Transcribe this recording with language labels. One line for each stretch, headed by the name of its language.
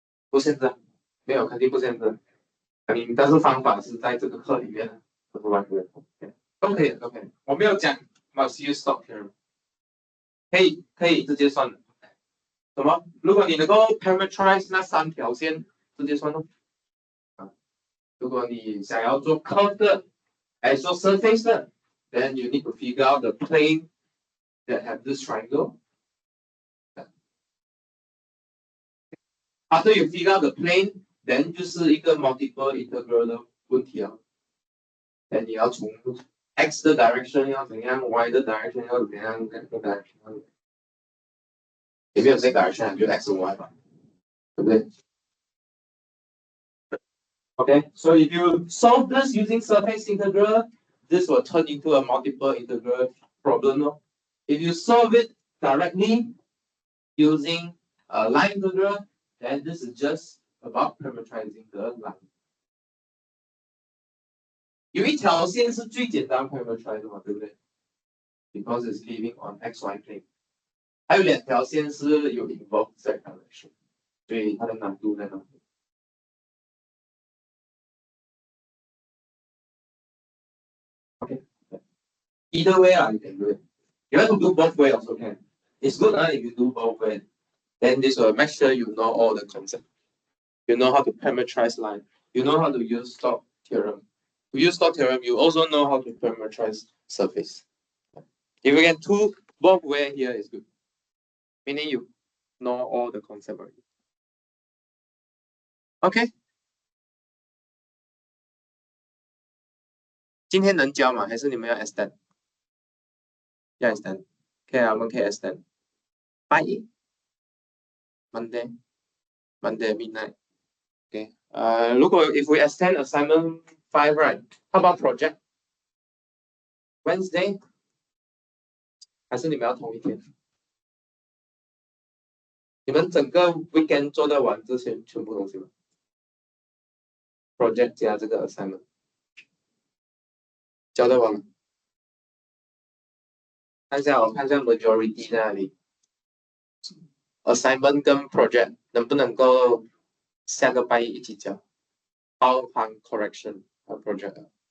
Chinese: 不限制，没有肯定不限制。但是方法是在这个课里面，不是完全都可以，都可以。我没有讲
English: must use Stoke's theorem，
Chinese: 可以直接算的。什么？如果你能够 parameterize 那3条线，直接算咯。如果你想要做 curve 的，还是做 surface 的
English: ，then you need to figure out the plane that have this triangle. After you figure out the plane, then
Chinese: 就是一个 multiple integral 的问题啊。 then 你要从 x 的 direction 要怎样 ，y 的 direction 要怎样 ，z 的 direction 要怎样。也没有 z direction，就 x 和 y 吧，对不对？
English: Okay, so if you solve this using surface integral, this will turn into a multiple integral problem. No? If you solve it directly using a line integral, then this is just about parameterizing the line.
Chinese: 有一条线是最简单 parameterize 的嘛，对不对 ？
English: Because it's living on xy plane。
Chinese: 还有两条线是有 involved z direction， 所以它的难度在哪里？
English: Okay. Either way, you can do it. You have to do both ways also can. It's good if you do both ways. Then this will make sure you know all the concepts. You know how to parameterize line. You know how to use Stoke theorem. To use Stoke theorem, you also know how to parameterize surface. If you can do both ways here, is good. Meaning you know all the concept already. Okay.
Chinese: 今天能教吗？还是你们要 extend？要 extend。可以啊，我们可以 extend。拜一 Monday midnight。
English: Okay. 如果 if we extend assignment 5, right? How about project? Wednesday?
Chinese: 还是你们要同一天？你们整个 weekend 做得完这些全部东西吗 ？Project 加这个 assignment， 交得完吗？看一下，我看一下 majority 在哪里。assignment 跟 project 能不能够下个拜一起交？包含 correction 和 project。